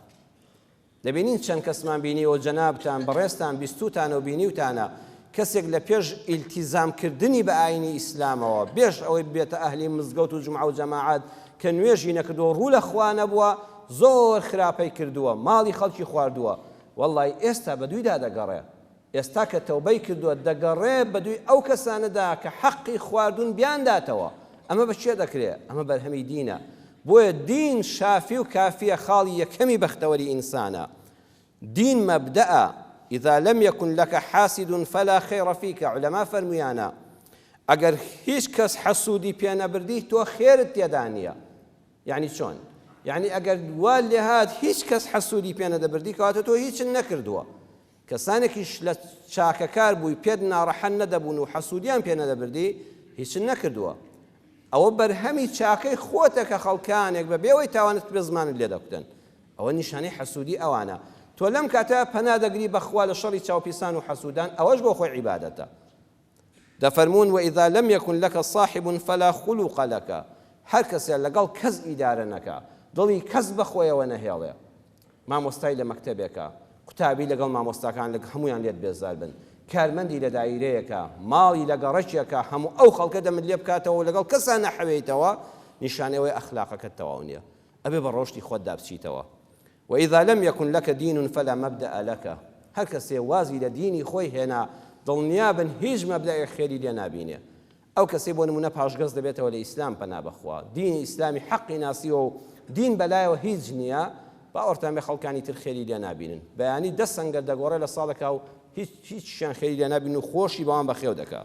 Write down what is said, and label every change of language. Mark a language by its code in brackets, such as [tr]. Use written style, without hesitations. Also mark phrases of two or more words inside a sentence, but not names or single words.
[ckb] دەبینین چەند کەسمان بینیەوە جەنابتان بەڕێستان بیستوتانە و بینیوتانە کەسێک لە پێش ئیلتیزامکردنی بە ئاینی ئیسلامەوە بێش ئەوەی بێتە ئەهلی مزگەوت و جومعە و جەماعەت کە نوێژی نەکردووە ڕوو لە خوا نەبووە، زۆر خراپەی کردووە، ماڵی خەڵکی خواردووە، وەڵڵی ئێستا بەدوویدا دەگەڕێ. ئێستا کە تەوبەی کردووە دەگەڕێ بەدووی ئەو کەسانەدا کە حەقی خواردون بیانداتەوە. ئەمە بە چێ دەکرێت؟ ئەمە بەرهەمی دینە. بۆیە دین شافی و کافیە خاڵی یەکەمی بەختەوەری ئینسانە. دین مەبدەئە. [ar] إذا لم يكن لك حاسد فلا خير فيك. [ckb] علماء فرميانا ئەگەر هیچ کەس حەسوودی پێ نەبردی تۆ خێرت تێدا نییە. یعنی چۆن؟ یعنی ئەگەر وا لێ هات هیچ کەس حەسوودی پێ نەدەبردی کەواتە تۆ هیچن نەکردووە. کەسانێکیش لە چاکەکار بووی پێت ناڕەحەت نەدەبوون و حەسوودیان پێ نەدەبردی هیچن نەکردووە. ئەوە بەرهەمی چاکەی خۆتە کە خەڵکانێک بە بێەوەی تاوانت بێ زمانت لێ دەکوتن. ئەوە نیشانەی حەسوودی ئەوانە. تۆ لەم کاتە پەنا دەگری بەخوا لە شەڕی چاوپیسان و حەسوودان، ئەوەش بۆ خۆی عیبادەتە. دەفەرمون [ar] وإذا لم يكن لك صاحب فلا خلق لك. [ckb] هەر کەسێ لەگەڵ کەس ئیدارە نەکا، دڵی کەس بەخۆیەوە نەهێڵێ. مامۆستای لە مەکتەبێکە، قوتابی لەگەڵ مامۆستاکان لە هەمویان لێت بێزار بن، کارمەندی لە دایرەیەکە، ماڵی لە گەڕەکێکە، هەموو ئەو خەڵکە دەمت لێ بکاتەوە و لەگەڵ کەسان نەحەوێیتەوە، نیشانەوەی ئەخلاقەکەت تەواو نییە. ئەبێ بە ڕۆشتی خۆتدا بچیتەوە. [ar] وإذا لم يكن لك دين فلا مبدأ لك. [ckb] هەر کەسێ وازی لە دینی خۆی هێنا دڵنیابن هیچ مەبدەی خێری لێ نابینێ. ئەو کەسێ بۆ نمونە پاشگەز دەبێتەوە لە ئیسلام پەنا بەخوا، دینی ئیسلامی حەقی ناسیوە و دین بەلایەوە هیچ نییە، باوەڕتان بێ خەڵکانی تر خێری لێ نابینن. بەیانی دە سەنگەر دەگۆڕێ لە ساڵێکا و هیچیان خێری لێ نابین و خۆشی بەوان بەخێو دەکا.